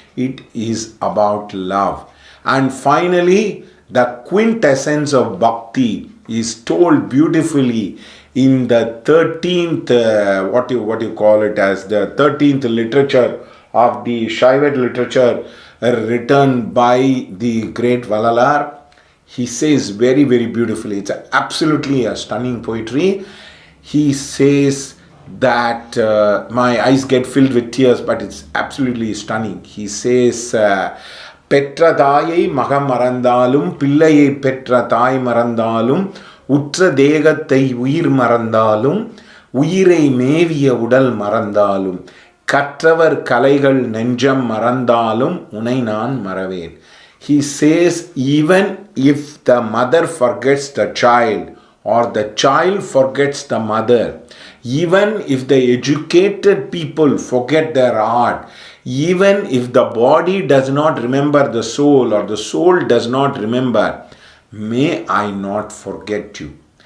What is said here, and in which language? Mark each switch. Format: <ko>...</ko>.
<en>It is about love. And finally, the quintessence of bhakti is told beautifully in the 13th, what you call it as the 13th literature of the Shaivat literature written by the great Valalar. He says very, very beautifully, it's absolutely a stunning poetry. He says that my eyes get filled with tears, but it's absolutely stunning. He says, Petra</en> <ta>தாயை மகம் மறந்தாலும் பிள்ளையை பெற்ற தாய் மறந்தாலும் உற்ற தேகத்தை உயிர் மறந்தாலும் உயிரை மேவிய உடல் மறந்தாலும் கற்றவர் கலைகள் நெஞ்சம் மறந்தாலும் உனை நான் மறவேன்.</ta> <en>He says, even if the mother forgets the child or the child forgets the mother, even if the educated people forget their art, even if the body does not remember the soul or the soul does not remember, may I not forget you.</en>